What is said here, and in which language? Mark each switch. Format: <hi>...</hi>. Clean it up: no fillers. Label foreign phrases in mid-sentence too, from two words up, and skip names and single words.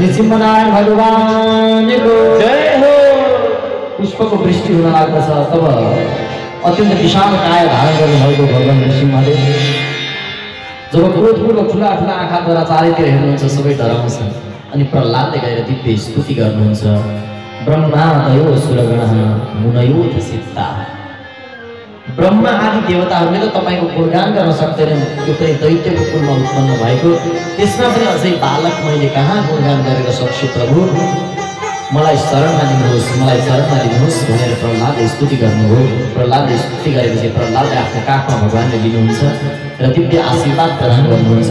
<ne>नृसिंहनारायण भगवानको जय हो। पुष्पको वृष्टि हुन लाग्दछ। तब अत्यन्त विशाल काया धारण गर्नुभएको भगवान नृसिंहले जब क्रोधपूर्वक ठुला ठुला आँखाद्वारा चारैतिर हेर्नुहुन्छ, सबै डराउँछन्। अनि प्रहलादले गएर दिव्य स्तुति गर्नुहुन्छ।</ne> <sa>ब्रह्मादयो सुरगणः मुनयोथ सिद्धाः।</sa> <ne>ब्रह्मा आदि देवताहरूले त तपाईँको गुणगान गर्न सक्दैनन्, त्यो पनि दैत्यको कुलमा उत्पन्न भएको। त्यसमा पनि अझै बालक मैले कहाँ गुणगान गरेर सक्छु प्रभु, मलाई शरणमा लिनुहोस्, मलाई शरणमा लिनुहोस् भनेर प्रहलादले स्तुति गर्नुभयो। प्रहलादले स्तुति गरेपछि प्रहलादले आफ्नो काखमा भगवानले लिनुहुन्छ र दिव्य आशीर्वाद प्रदान गर्नुहुन्छ।</ne>